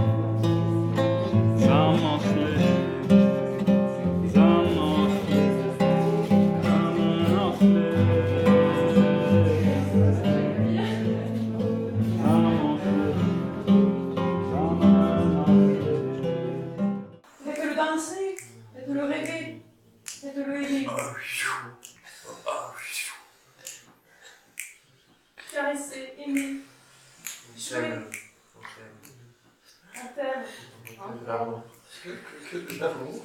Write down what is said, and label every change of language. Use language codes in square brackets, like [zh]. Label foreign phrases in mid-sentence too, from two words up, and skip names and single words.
[de] Samen aus Licht, Samen aus Licht, Samen aus Licht. Samen aus Licht, Samen aus Licht. [fr] Faites-le danser, faites-le rêver, faites-le aimer. Caresser, aimer, jouer. On t'aime. Que de l'amour.